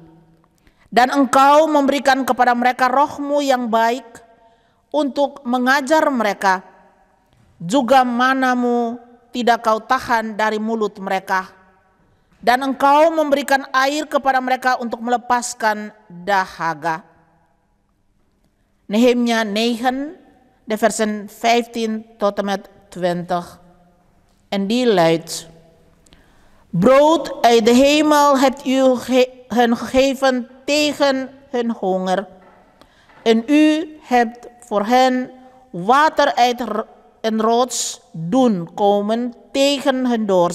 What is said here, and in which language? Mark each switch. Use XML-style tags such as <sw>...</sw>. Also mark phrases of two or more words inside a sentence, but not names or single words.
<id>Dan engkau memberikan kepada mereka rohmu yang baik untuk mengajar mereka. Juga manamu tidak kau tahan dari mulut mereka. Dan engkau memberikan air kepada mereka untuk melepaskan dahaga.</id> <nl>Nehemia 9, de versen 15 tot en met 20. En die luidt: Brood uit de hemel hebt u hen gegeven tegen hun honger. En u hebt voor hen water uit een rots doen komen tegen hun dorst.</nl>